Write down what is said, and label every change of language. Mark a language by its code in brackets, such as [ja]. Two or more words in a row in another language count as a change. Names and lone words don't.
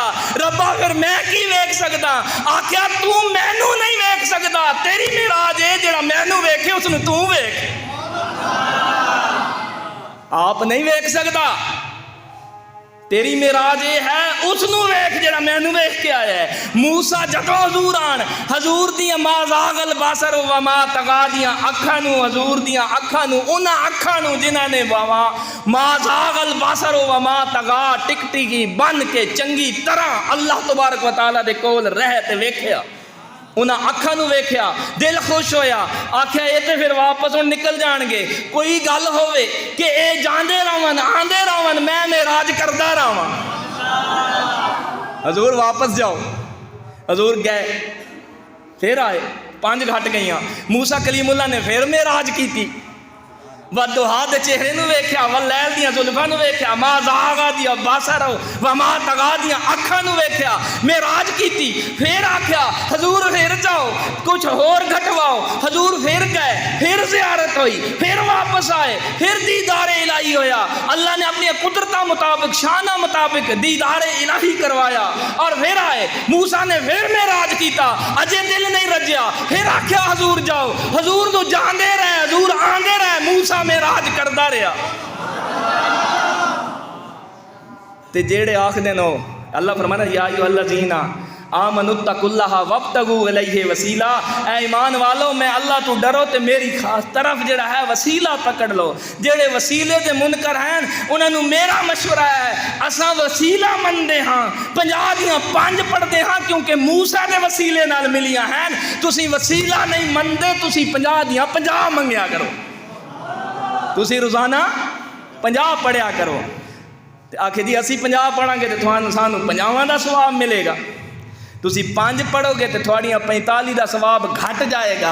[pa] ربا فیر میں کی ویکھ سکتا؟ آکھیا تو مینوں نہیں ویکھ سکتا، تیری معراج ہے جیہڑا مینوں ویکھے اسنوں تو ویکھ. آپ نہیں ویکھ سکتا، تیری معراج یہ ہے اسنوں ویکھ جیہڑا مینوں ویکھ کے آیا ہے. موسیٰ جدوں حضور آن، حضور دیاں [ar] ما زاغ البصر وما طغى [pa] دیاں اکھاں نوں، حضور دیاں اکھاں نوں، انہاں اکھاں نوں جنہاں نے [ar] ما زاغ البصر وما طغى [pa] ٹکٹکی بن کے چنگی طرح اللہ [ar] تبارك وتعالى [pa] دے کول رہ تے ویکھیا، انہاں اکھاں نوں ویکھیا، دل خوش ہویا، آکھیا یہ تو فیر واپس ہُن نکل جانگے. کوئی گل ہووے کہ یہ جاندے رہون آندے رہون، میں معراج کردا رہاں. حضور واپس جاؤ، حضور گئے، فیر آئے، 5 گھٹ گئیاں. موسیٰ کلیم اللہ نے فیر معراج کی، والضحیٰ دے چہرے نوں ویکھیا، واللیل دیاں زلفاں نوں ویکھیا, वलैल दियां जुल्फां नू वेख्या, [ar] ما زاغ [pa] दिया [ar] البصر وما طغى [pa] دیاں اکھاں نوں ویکھیا، معراج کیتی. فیر آکھیا حضور فیر جاؤ، کجھ ہور گھٹواؤ. حضور فیر گئے، فیر زیارت ہوئی، فیر واپس آئے، فیر دیدارِ الٰہی ہویا. اللہ نے اپنی قدرت مطابق، شانا مطابق دیدارِ الٰہی کروایا اور فیر آئے. موسیٰ نے فیر معراج کیا، اجے دل نہیں رجیا، فیر آکھیا حضور جاؤ. حضور تو جاندے رہے، حضور آندے رہے، موسیٰ معراج کردا رہا. تے جیہڑے آکھدے نو، اللہ فرمانا [ar] يا أيها الذين آمنوا اتقوا الله وابتغوا إليه الوسيلة. [pa] اے ایمان والو میں اللہ توں ڈرو تو میری خاص طرف جیہڑا ہے وسیلہ پکڑ لو. جیہڑے وسیلے دے منکر ہیں انہوں نے میرا مشورہ ہے، اسا وسیلہ منتے ہاں، 50 دیاں 5 پڑھتے ہاں کیونکہ موسیٰ کے وسیلے نال ملیاں ہیں. تسی وسیلہ نہیں منتے، تسی 50 دیاں 50 منگیا کرو، تسی روزانہ 50 پڑھیا کرو. آکھے جی اسی 50 پڑھاں گے تو سانوں 50 کا ثواب ملے گا، تسی 5 پڑھو گے تو تھوڑیاں 45 کا ثواب گھٹ جائے گا.